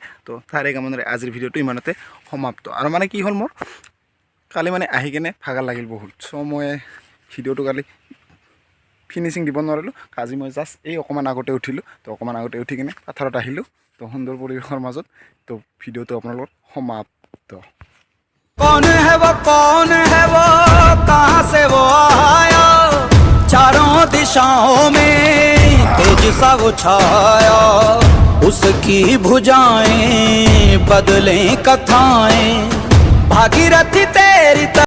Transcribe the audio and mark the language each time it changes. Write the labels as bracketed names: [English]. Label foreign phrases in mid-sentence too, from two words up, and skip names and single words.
[Assamese] তো তাৰে কামৰে আজিৰ ভিডিঅ'টো ইমানতে সমাপ্ত। আৰু মানে কি হ'ল, মোৰ কালি মানে আহি কেনে ভাগৰ লাগিল বহুত, চ' মই ভিডিঅ'টো কালি ফিনিচিং দিব নোৱাৰিলোঁ। আজি মই জাষ্ট এই অকণমান আগতে উঠিলোঁ, তো অকণমান আগতে উঠি কিনে পথাৰত আহিলোঁ। তো সুন্দৰ পৰিৱেশৰ মাজত তো ভিডিঅ'টো আপোনাৰ লগত সমাপ্ত। [Hindi] कौन है वो कहाँ से वो आया, चारों दिशाओं में तेज सा वो छाया, उसकी भुजाएं बदलें कथाएं, भागीरथी तेरी